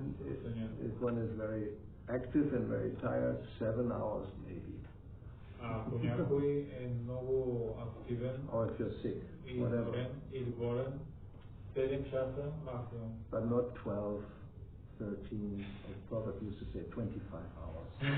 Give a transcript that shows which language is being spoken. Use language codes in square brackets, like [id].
[en] If one is very active and very tired, 7 hours maybe. [bg] Ако някой е много активен, [en] or if you're sick, whatever. [bg] Или болен, 7 часа максимум. [en] But not 12, 13, or Prophet used to say 25 hours.